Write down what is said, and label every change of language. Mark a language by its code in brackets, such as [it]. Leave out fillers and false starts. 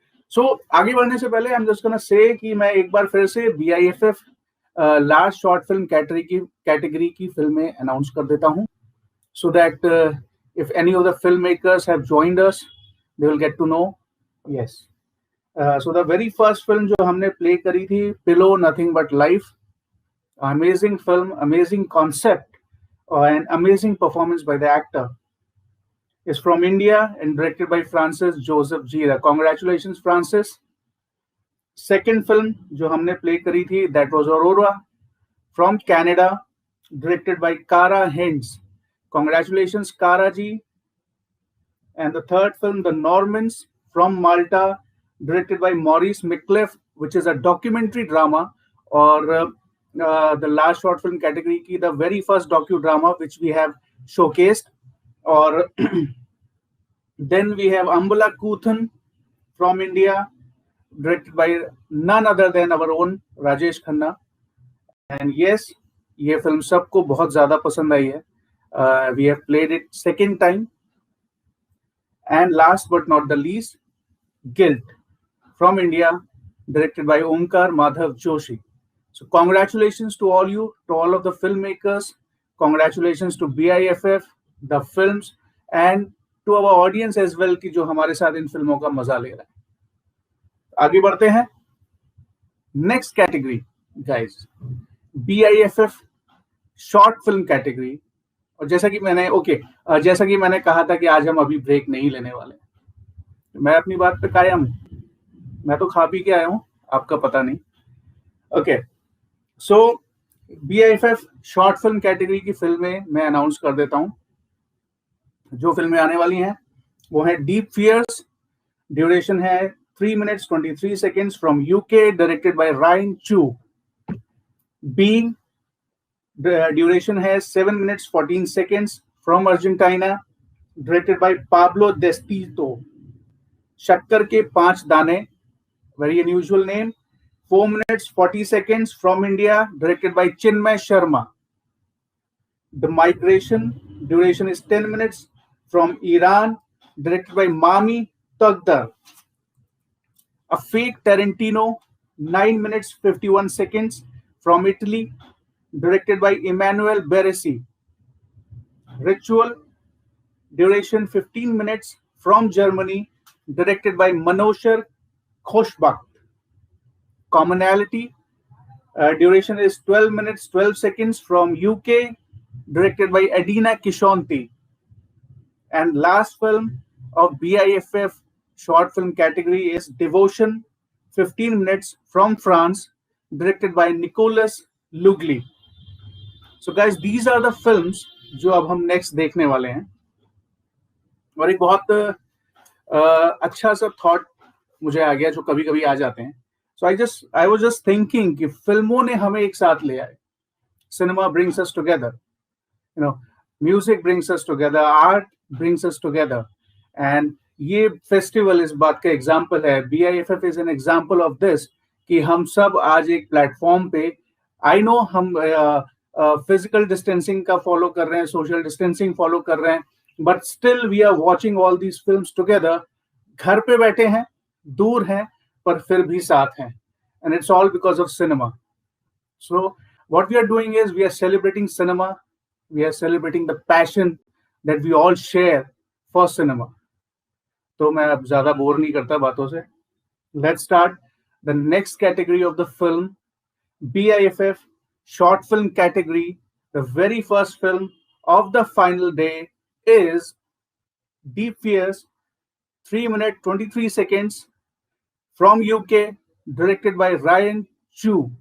[en] so [hi] आगे बढ़ने से पहले [en] I am just gonna say [hi] कि मैं एक बार फिर से [en] BIFF last short film category की फिल्में announce कर देता हूं, so that if any of the film makers have joined us they will get to know. Yes, so the very first film [hi] जो हमने प्ले करी थी, [en] Pillow nothing but life. Amazing film, amazing concept and amazing performance by the actor. Is from India and directed by Francis Joseph Gira. Congratulations, Francis. Second film [hi] जो हमने play करी थी, [en] that was Aurora from Canada, directed by Kara Hintz. Congratulations, Kara ji. And the third film, The Normans from Malta, directed by Maurice Micklef, which is a documentary drama. और the last short film category की the very first docudrama which we have showcased. और then we have Ambala Kuthan from India, directed by none other than our own Rajesh Khanna. And yes, [hi] ये film सबको बहुत ज़्यादा पसंद आई है. [en] We have played it second time. And last but not the least, Guilt from India, directed by Omkar Madhav Joshi. So congratulations to all you, to all of the filmmakers. Congratulations to BIFF, the films, and to our audience as well [hi] कि जो हमारे साथ इन फिल्मों का मजा ले रहा है. आगे बढ़ते हैं. [en] Next category guys, BIFF short film category. [hi] और जैसा कि मैंने कहा था कि आज हम अभी ब्रेक नहीं लेने वाले. मैं अपनी बात पे कायम हूं. मैं तो खा पी के आया हूं, आपका पता नहीं. ओके, सो BIFF शॉर्ट फिल्म कैटेगरी की फिल्में मैं अनाउंस कर देता हूं. जो फिल्में आने वाली हैं वो है डीप फियर्स. [en] Duration है 3 minutes 23 seconds from UK, directed by Ryan Chu. Being, the duration has 7 minutes 14 seconds from Argentina, directed by Pablo Destito. शक्कर के 5 दाने, very unusual name. 4 minutes 40 seconds from India, directed by Chinmay Sharma. The Migration, duration is 10 minutes from Iran, directed by Mami Tagdar. A Fake Tarantino, 9 minutes 51 seconds from Italy, directed by Emmanuel Beresi. Ritual, duration 15 minutes from Germany, directed by Manoshar Khoshbakht. Commonality, duration is 12 minutes 12 seconds from UK, directed by Adina Kishonti. And last film of BIFF short film category is Devotion, 15 minutes from France, directed by Nicolas Lugli. So guys, these are the films [hi] जो अब हम next देखने वाले हैं. और एक बहुत अच्छा सा थॉट मुझे आ गया, जो कभी कभी आ जाते हैं. [en] so I was just thinking [hi] कि फिल्मों ने हमें एक साथ ले आए. [en] Cinema brings us together, you know, music brings us together, art brings us together. [hi] And ये फेस्टिवल इस बात का एग्जाम्पल है. [en] BIFF is an example of this, [hi] कि हम सब आज एक प्लेटफॉर्म पे, आई नो हम फिजिकल डिस्टेंसिंग का फॉलो कर रहे हैं, सोशल डिस्टेंसिंग फॉलो कर रहे हैं, [en] But still we are watching all these films together. [hi] घर पे बैठे हैं, दूर हैं, पर फिर भी साथ हैं. [en] And it's all because of cinema. So what we are doing is we are celebrating cinema. We are celebrating the passion that we all share for cinema. [hi] तो मैं अब ज्यादा बोर नहीं करता बातों से. [en] Let's start the next category of the film, BIFF short film category. The very first film of the final day is Deep Fears, 3 minutes 23 seconds, from UK, directed by Ryan Chu.